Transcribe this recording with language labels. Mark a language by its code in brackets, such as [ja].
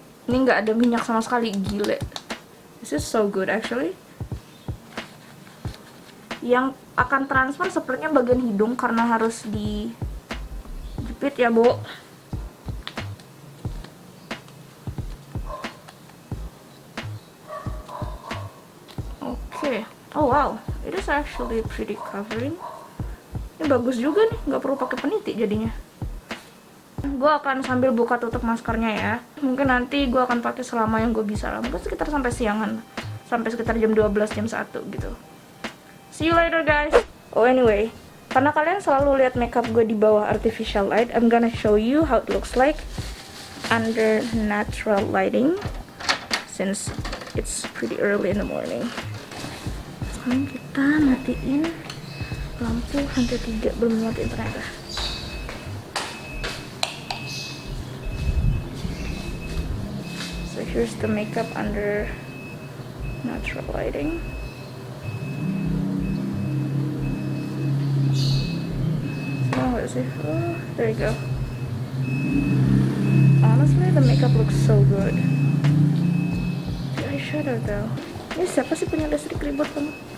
[id] Ini nggak ada minyak sama sekali, gile. [en] This is so good actually. [id] Yang akan transfer sepertinya bagian hidung karena harus dijepit ya, Bu. [en] Oke. Oh wow, it is actually pretty covering. [id] Ini bagus juga nih, nggak perlu pakai peniti jadinya. Gue akan sambil buka tutup maskernya ya. Mungkin nanti gue akan pakai selama yang gue bisa lah. Mungkin sekitar sampai siangan, sampai sekitar jam 12, jam 1 gitu. [en] See you later guys. [id] Oh anyway, karena kalian selalu lihat makeup gue di bawah [en] artificial light, I'm gonna show you how it looks like under natural lighting, since it's pretty early in the morning. [id] Sekarang kita matiin lampu sampai 3, belum nyatiin ternyata. [en] So here's the makeup under natural lighting. Oh, there you go. Honestly, the makeup looks so good. The eyeshadow though. [id] Ini siapa sih punya listrik ribut kamu?